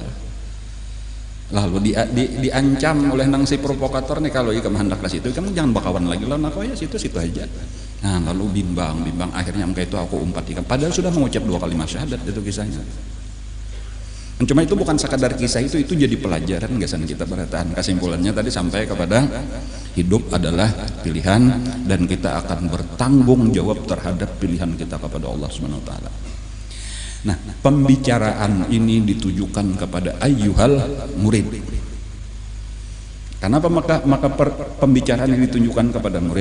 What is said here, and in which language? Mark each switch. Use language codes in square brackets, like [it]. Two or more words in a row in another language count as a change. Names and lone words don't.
[bjn] Lalu diancam oleh nang si provokator nih, kalau ikam hendak ke situ kamu jangan bakawan lagi lah, nak ya situ aja. Nah lalu bimbang akhirnya engkau itu aku umpat ikam, padahal sudah mengucap 2 kalimat syahadat. Itu kisahnya. Cuma itu bukan sekadar kisah, itu jadi pelajaran gasan kita berataan. [id] Kesimpulannya tadi sampai kepada hidup adalah pilihan dan kita akan bertanggung jawab terhadap pilihan kita kepada Allah [ar] سبحانه وتعالى. [bjn] Nah, pembicaraan ini ditujukan kepada [ar] أيها المريد. [id] Kenapa maka pembicaraan ini ditujukan kepada murid?